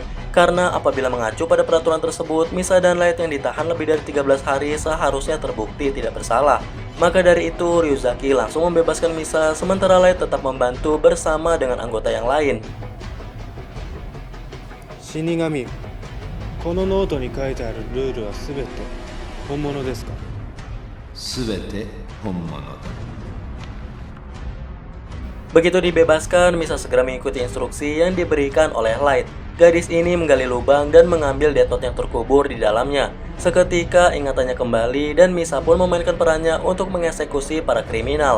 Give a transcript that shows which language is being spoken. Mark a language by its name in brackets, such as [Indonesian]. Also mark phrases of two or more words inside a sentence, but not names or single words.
[Indonesian] Karena apabila mengacu pada peraturan tersebut, Misa dan Light yang ditahan lebih dari 13 hari seharusnya terbukti tidak bersalah. Maka dari itu, Ryuzaki langsung membebaskan Misa, sementara Light tetap membantu bersama dengan anggota yang lain. [Japanese] Shinigami, このノートに書いてあるルールはすべて本物ですか？すべて本物だ。 [Indonesian] Begitu dibebaskan, Misa segera mengikuti instruksi yang diberikan oleh Light. Gadis ini menggali lubang dan mengambil Death Note yang terkubur di dalamnya. Seketika ingatannya kembali dan Misa pun memainkan perannya untuk mengeksekusi para kriminal.